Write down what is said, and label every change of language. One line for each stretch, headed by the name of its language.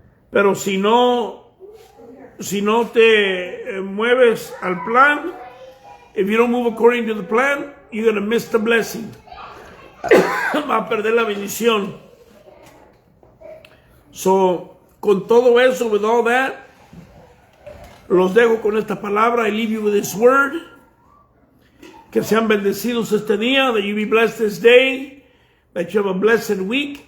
Spanish: Pero si no te mueves al plan,
English: if you don't move according to the plan, you're going to miss the blessing.
Spanish: Va a perder la bendición.
English: So,
Spanish: con todo eso,
English: with all that,
Spanish: los dejo con esta palabra.
English: I leave you with this word.
Spanish: Que sean bendecidos este día.
English: That you be blessed this day. That you have a blessed week.